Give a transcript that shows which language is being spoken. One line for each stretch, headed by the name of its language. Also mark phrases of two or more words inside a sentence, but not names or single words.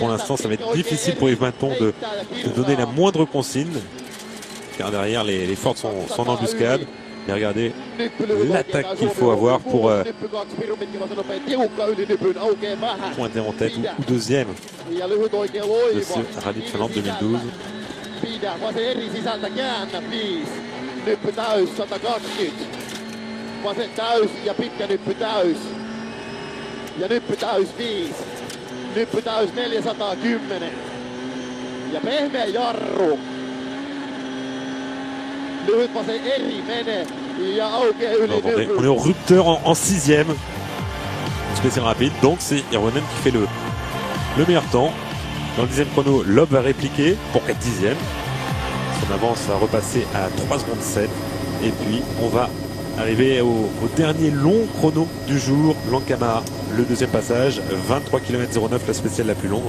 French: Pour l'instant, ça va être difficile pour Yves Maton de donner la moindre consigne, car derrière, les Ford sont en embuscade. Mais regardez l'attaque qu'il faut avoir pour pointer en tête ou deuxième de ce rallye de Finlande 2012.
Finnish: Nyppy täys 410 ja pehmeä jarru. Lyhyt vase eri menee ja aukeaa yli Nyppy.
French: On est au rupteur en 6e. Spécial rapide, donc c'est Hirvonen qui fait le meilleur temps. Dans le 10e chrono, Loeb va répliquer pour 4 dixièmes. Son avance va repasser à 3 secondes 7. Et puis on va arriver au dernier long chrono du jour, Lankamar, le deuxième passage, 23 km 09, la spéciale la plus longue.